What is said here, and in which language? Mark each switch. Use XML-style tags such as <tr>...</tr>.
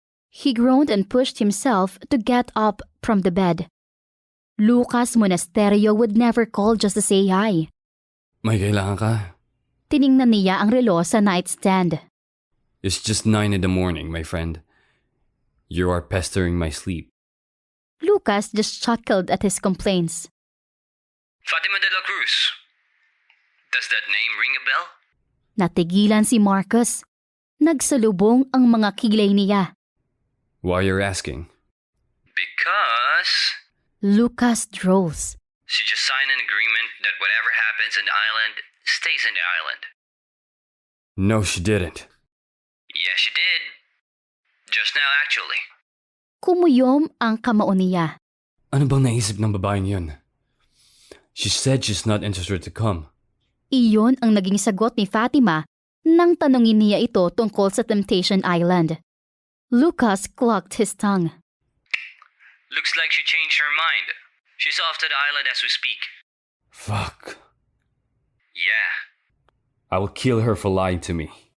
<en>He groaned and pushed himself to get up from the bed. Lucas Monasterio would never call just to say hi.</en> <tl>May kailangan ka? Tiningnan niya ang relo sa nightstand.</tl> <en>It's just 9 in the morning, my friend. You are pestering my sleep. Lucas just chuckled at his complaints. Fatima de la Cruz. Does that name ring a bell?</en> <tl>Natigilan si Marcus. Nagsalubong ang mga kilay niya.</tl> <en>Why you're asking? Because Lucas drools. she just signed an agreement that whatever happens in the island stays in the island. No, she didn't. Yes, she did. Just now, actually.</en> <tl>Kumuyom ang kamao niya. Ano bang naisip ng babaeng yun?</tl> <en>She said she's not interested to come.</en> <tl>Iyon ang naging sagot ni Fatima nang tanungin niya ito tungkol sa Temptation Island.</tl> <en>Lucas clucked his tongue. Looks like she changed her mind. She's off to the island as we speak. Fuck. Yeah. I will kill her for lying to me.</en>